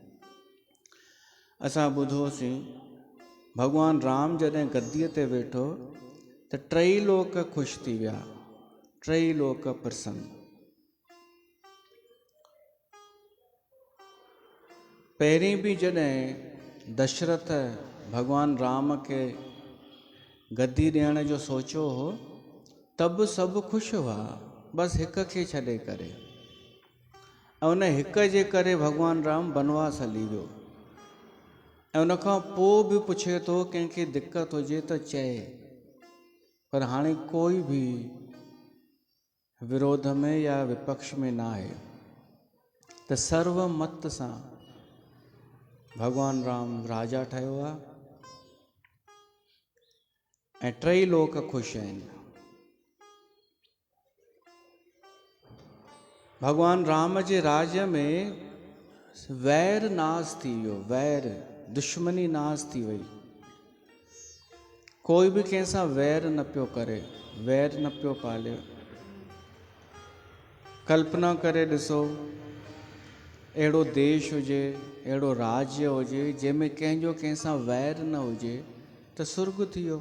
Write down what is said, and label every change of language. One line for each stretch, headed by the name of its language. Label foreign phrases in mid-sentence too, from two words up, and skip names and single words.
Sindhi: असां ॿुधोसीं भगवान राम जॾहिं गद्दीअ ते वेठो त टई लोक ख़ुशि थी विया, टई लोक प्रसन्न। पहिरीं बि जॾहिं दशरथ भगवान राम खे गद्दी ॾियण जो सोचियो हो तब सभु ख़ुशि हुआ, बसि हिक खे छॾे करे। ऐं उन हिक जे करे भगवान राम वनवास हली वियो। ऐं उन खां पोइ बि पुछे थो कंहिंखे दिक़त हुजे त चए, पर हाणे कोई बि विरोध में या विपक्ष में न आहे। त सर्वमत सां भगवान राम राजा ठहियो आहे ऐं टई लोक ख़ुशि आहिनि। भगवान राम जे राज्य में वैर नाश थी वियो, वैर दुश्मनी नाश थी वई। कोई बि कंहिंसां वैर न पियो करे, वैर न पियो पाले। कल्पना करे ॾिसो, अहिड़ो देश हुजे, अहिड़ो राज्य हुजे जंहिंमें कंहिंजो कंहिंसां वैर न हुजे त सुर्ग थी वियो।